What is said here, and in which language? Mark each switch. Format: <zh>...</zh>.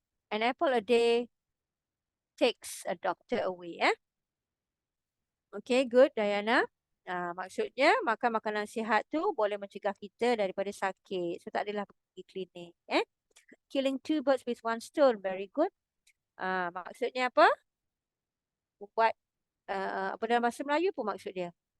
<en>An apple a day takes a doctor away. Okay, good, Diana.</en> <ms>Maksudnya makan makanan sihat tu boleh mencegah kita daripada sakit. So tak adalah pergi klinik.</ms> <en>Killing two birds with one stone. Very good.</en> <ms>Maksudnya apa? Buat apa dalam bahasa Melayu pun maksud dia.</ms>